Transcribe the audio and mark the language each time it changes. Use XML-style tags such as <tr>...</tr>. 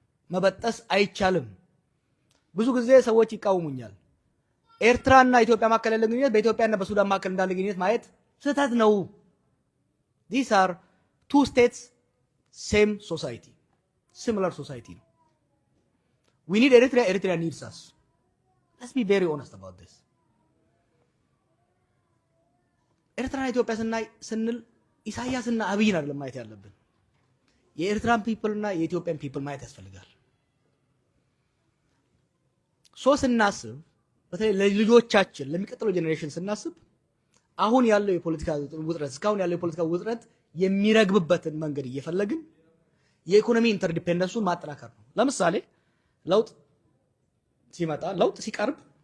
<am>መበጠስ አይቻልም። ብዙ ጊዜ ሰዎች ይቃወሙኛል። ኤርትራና ኢትዮጵያ መካከል ያለው ግንኙነት በኢትዮጵያና በሱዳን መካከል እንዳለ ግንኙነት ማየት ስህተት ነው።</am> <en>These are two states, same society, similar society. We need Eritrea, Eritrea needs us. Let's be very honest about this.</en> <am>ኤርትራና ኢትዮጵያ ስንል ኢሳያስና አብይን አይደለም ማየት ያለብን። የኤርትራን ፒፕል እና የኢትዮጵያን ፒፕል ማየት ያስፈልጋል። ሶ ስናስብ በተለይ ለልጆቻችን ለሚቀጥለው ጄኔሬሽን ስናስብ አሁን ያለው የፖለቲካ ውጥረት እስካሁን ያለው የፖለቲካ ውጥረት የሚረግብበትን መንገድ እየፈለግን የኢኮኖሚ ኢንተርዲፔንደንሱን ማጠናከር ነው። ለምሳሌ ለውጥ ሲመጣ ለውጥ ሲቀርብ</am>